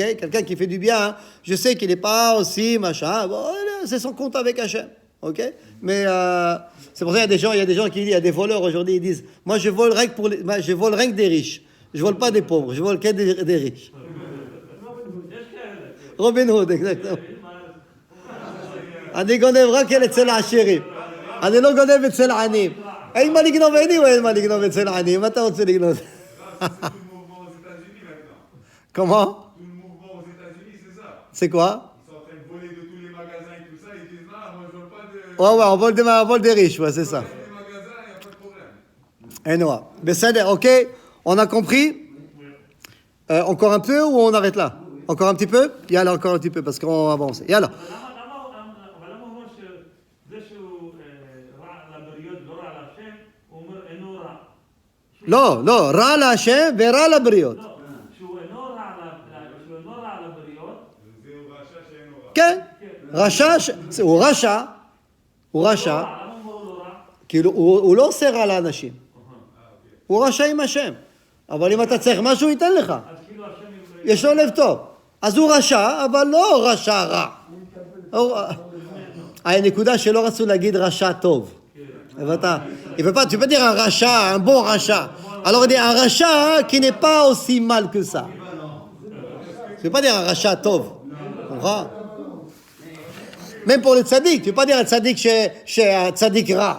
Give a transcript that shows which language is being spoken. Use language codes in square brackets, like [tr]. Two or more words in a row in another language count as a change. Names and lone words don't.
[fr] Quelqu'un qui fait du bien, je sais qu'il n'est pas aussi machin, bon, c'est son compte avec Hachem. Ok? Mais c'est pour ça qu'il y a des gens qui disent, il y a des voleurs aujourd'hui, ils disent, moi je vole rien que des riches. Je vole pas des pauvres, je vole que des riches. Robin Hood, exactement. [he] אני גונב רק אצל העשירים. אני לא גונב אצל העניים. אין מה לגנוב עני או אין מה לגנוב אצל העניים? מה אתה רוצה לגנוב? [fr] Ça, c'est tout le mouvement aux États-Unis maintenant. Comment? Tout le mouvement aux États-Unis, c'est ça. C'est quoi? Ils sont en train de voler de tous les magasins et tout ça. Ils disent, non, moi, je veux pas de. Ouais, on vole des riches, ouais, c'est ça. Les magasins, il n'y a pas de problème. Et non. Mais ça, ok, on a compris? Encore un peu ou on arrête là? Encore un petit peu? Il y a là encore un petit peu parce qu'on avance. Et alors? [he] אבל למה הוא אומר שזה שהוא רע לבריות לא רע להשם, הוא אומר אינו רע. לא, רע להשם ורע לבריות. לא, שהוא אינו רע לבריות. זה הוא רשע שאין לו רע. כן, הוא רשע, למה הוא אומר לא רע? כאילו הוא לא עושה רע לאנשים. הוא רשע עם השם. אבל אם אתה צריך משהו, הוא ייתן לך. אז כאילו השם... יש לו לב טוב. אז הוא רשע, אבל לא רשע רע. הנקודה שלא רצו להגיד רשע טוב. [fr] Tu peux pas dire un rachat, un bon rachat. Alors on dit un rachat qui n'est pas aussi mal que ça. Tu peux pas dire un [he] רשע טוב. [fr] Tu comprends? Même pour le tzaddik, tu peux pas dire un tzaddik chez un [he] צדיק רע.